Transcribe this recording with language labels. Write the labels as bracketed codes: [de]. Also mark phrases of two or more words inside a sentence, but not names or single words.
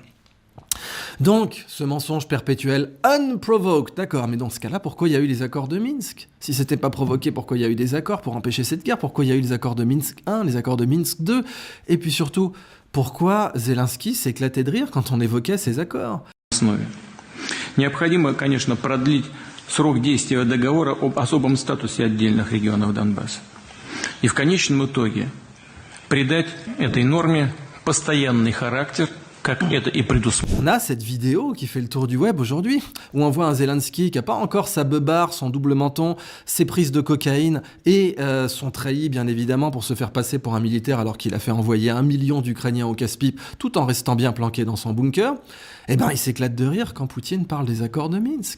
[fr] Donc, ce mensonge perpétuel, unprovoked, d'accord, mais dans ce cas-là, pourquoi il y a eu les accords de Minsk? Si c'était pas provoqué, pourquoi il y a eu des accords pour empêcher cette guerre? Pourquoi il y a eu les accords de Minsk 1, les accords de Minsk 2? Et puis surtout, pourquoi Zelensky s'éclatait de rire quand on évoquait ces accords? [ru] Необходимо, конечно, продлить срок действия договора об особом статусе отдельных регионов Донбасса. И в конечном итоге придать этой норме постоянный характер, как это и предусмотрено. [fr] On a cette vidéo qui fait le tour du web aujourd'hui, où on voit un Zelensky qui n'a pas encore sa beubare, son double menton, ses prises de cocaïne et son treillis, bien évidemment, pour se faire passer pour un militaire alors qu'il a fait envoyer 1 million d'Ukrainiens au casse-pipe, tout en restant bien planqué dans son bunker. Eh ben, il s'éclate de rire quand Poutine parle des accords de Minsk.